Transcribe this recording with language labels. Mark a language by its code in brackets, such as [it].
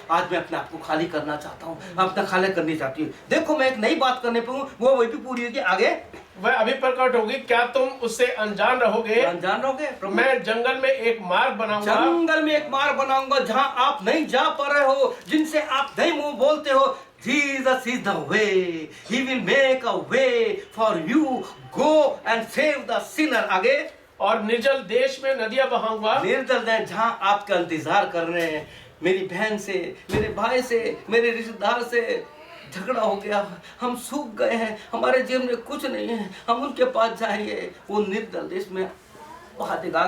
[hi] आज मैं अपने आप को खाली करना चाहता हूँ, अपना खाली करनी चाहती हूँ। देखो मैं एक नई बात करने पे हूँ, वो वही भी पूरी होगी। आगे वह अभी प्रकट होगी, क्या तुम उससे अनजान रहोगे? अनजान रहोगे? प्रभु मैं जंगल में एक मार्ग बनाऊंगा, जंगल में एक मार्ग बनाऊंगा जहां आप नहीं जा पा रहे हो, जिनसे आप नहीं मुंह बोलते हो। [en] Jesus is the way. He will make a way for you. Go and save the sinner. [hi] आगे और निर्जल देश में नदियां बहाऊंगा। निर्जल है जहां आपका इंतजार कर रहे हैं। मेरी बहन से, मेरे भाई से, मेरे रिश्तेदार से झगड़ा हो गया, हम सूख गए हैं, हमारे जीवन में कुछ नहीं है, हम उनके पास जाएंगे, वो निर्जल देश में वहां देगा।